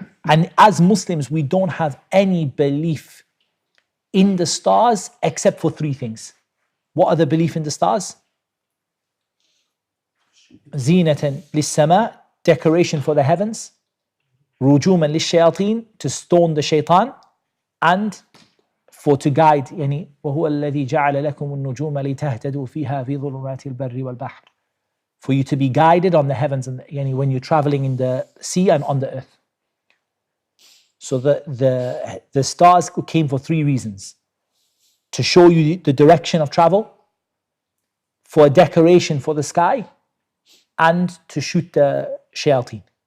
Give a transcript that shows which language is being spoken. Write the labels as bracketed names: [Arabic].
[English] And as Muslims, we don't have any belief in the stars except for three things. What are the belief in the stars? [Arabic] زِينَةً لِلسَّمَاءِ, [English] decoration for the heavens. [Arabic] رُجُومًا لِلشَّيَاطِينَ, [English] to stone the shaitan. And to guide, [Arabic] وَهُوَ الَّذِي جَعَلَ لَكُمُ النُّجُومَ لِتَهْتَدُوا فِيهَا فِي ظُلُمَاتِ الْبَرِّ وَالْبَحْرِ. [English] For you to be guided on the heavens and when you're traveling in the sea and on the earth. So the stars came for three reasons: to show you the direction of travel, for a decoration for the sky, and to shoot the shayateen.